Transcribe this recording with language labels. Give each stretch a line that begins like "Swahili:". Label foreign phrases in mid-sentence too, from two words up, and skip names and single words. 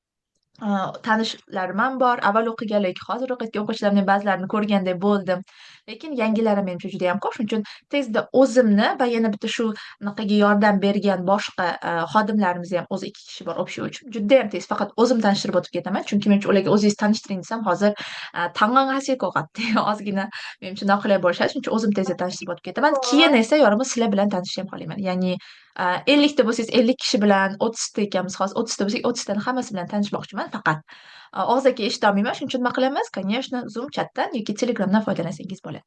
Uzbek: Tanishlarim ham bor, avval o'qigan, lekin hozir o'qiyotgan o'quvchilarimning ba'zilarini ko'rganday bo'ldim. Lekin yangilar ham menimcha juda ham ko'p. Shuning uchun tezda o'zimni va yana bitta shu naqaga yordam bergan boshqa xodimlarimiz ham o'zi 2 kishi bor общий uchun. Juda ham tez faqat o'zim tanishtirib o'tib ketaman, chunki menimcha ularga o'zingiz tanishtiring desam hozir
Korean: 당황하실 것 같아요.
Uzbek: ozgina menimcha noqulay bo'lishadi. Shuning uchun o'zim tezda tanishtirib o'tib ketaman. Keyin esa yorimiz sizlar bilan tanishishni ham xohlayman. Ya'ni 50 ta bo'lsangiz 50 kishi bilan, 30 ta ekanmiz hozir 30 ta bo'lsak 30 tani hammasi bilan tanishmoqchiman. Faqat og'zaki eshitolmayman. Shuning uchun nima qilamiz? Конечно, Zoom chatdan yoki Telegramdan foydalansangiz bo'ladi.